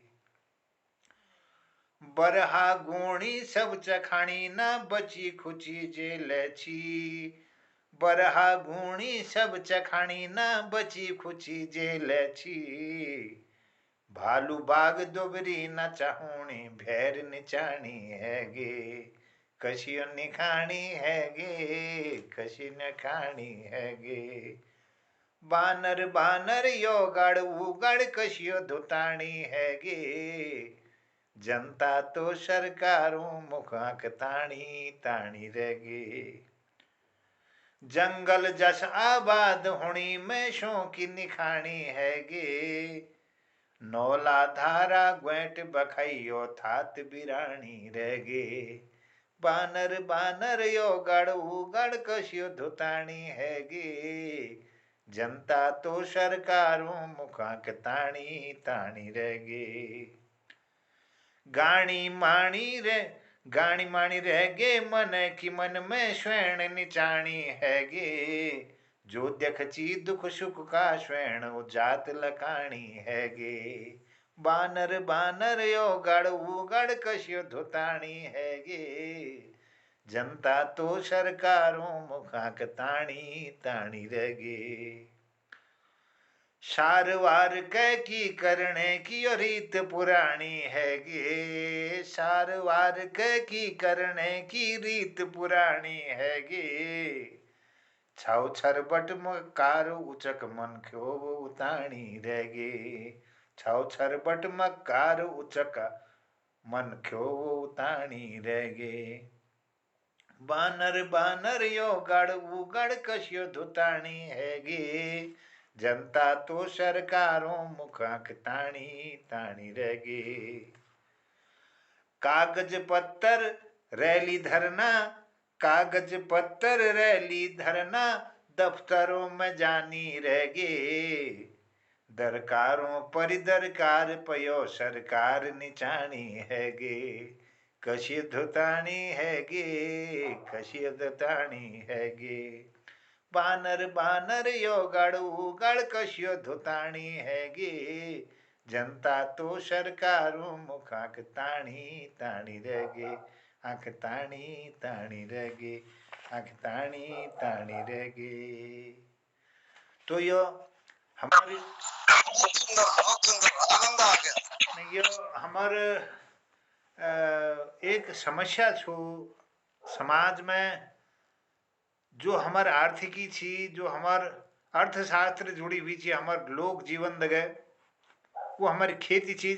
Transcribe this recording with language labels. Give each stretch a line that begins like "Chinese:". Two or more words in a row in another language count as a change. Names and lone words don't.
Kumaoni: बरहा गुणी सब चखाणी न बची खुची जेल छी। बरहा गुणी सब चखाणी न बची खुची जेल छी। भालू बाग दुबरी न चाहूणी भैर निचाणी है गे। कशियो निखाणी है गे, कशी निखाणी है गे। बानर बानर यो गढ़ उगड़ कशियो धुताणी है गे। जनता तो सरकारों मुखाक ताणी ताणी रह गे। जंगल जस आबाद होनी में शो की निखाणी है गे। नौला धारा ग्वेट बखैयो थात बिराणी रह गे। बानर बानर यो गढ़ उगड़ कशियो धुताणी है गे। जनता तो सरकारों मुखाक ताणी ताणी रह गे। गाणी माणी रह गे मन की मन में स्वयं निचाणी है गे। जो देखची दुख सुख का स्वयं जात लकाणी है गे। बानर बानर यो गढ़ उगड़ कशियो धुताणी है गे। जनता तो सरकारों मुखाक ताणी ताणी रह गे। सारवार कै की करने की रीत पुरानी है गे। सारवार कै की करने की रीत पुरानी है गे। छाव छरबट मकार उचक मन क्यों उताणी रह गे। छाव छरबट मकार उचक मन क्यों उताणी रह गे। बानर बानर यो गढ़ उगड़ कशियो धुताणी है गे। जनता तो सरकारों मुखाक ताणी ताणी रह गे। कागज पत्तर रैली धरना, कागज पत्तर रैली धरना दफ्तरों में जानी रह गे। दरकारों परिदरकार पयो सरकार निचाणी है गे। कशी धुताणी है गे, कशी धुताणी है गे। बानर बानर यो गढ़ उगड़ कशियो धुताणी है गे। जनता तो सरकारों मुखाक ताणी ताणी रह गे। आंख ताणी ताणी रह गे, आंख ताणी ताणी रह गे। तो यो हमारी
Hindi: बहुत सुंदर आनंद आ गया।
Kumaoni: यो हमार एक समस्या छो समाज में, जो हमार आर्थिकी छी, जो हमार अर्थशास्त्र जुड़ी हुई छी, हमार लोक जीवन दगे वो हमारी खेती छी।